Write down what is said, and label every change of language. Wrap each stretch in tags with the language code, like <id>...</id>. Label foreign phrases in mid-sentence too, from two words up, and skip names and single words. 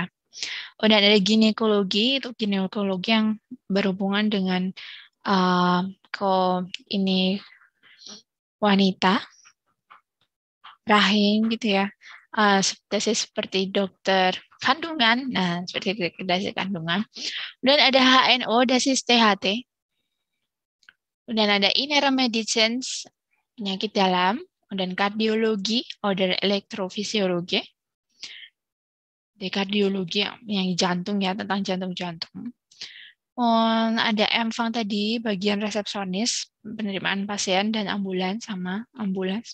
<id>Dan ada ginekologi, itu ginekologi yang berhubungan dengan ini wanita, rahim gitu ya. Seperti dokter kandungan, nah seperti dokter kandungan. Dan ada</id> <de>HNO, das ist THT.</de> <id>Dan ada</id> <de>Innere Medizin,</de> <id>penyakit dalam, dan kardiologi oder elektrofisiologi. Di kardiologi yang jantung ya, tentang jantung-jantung. Ada Empfang tadi, bagian resepsionis, penerimaan pasien dan ambulans sama ambulans.</id>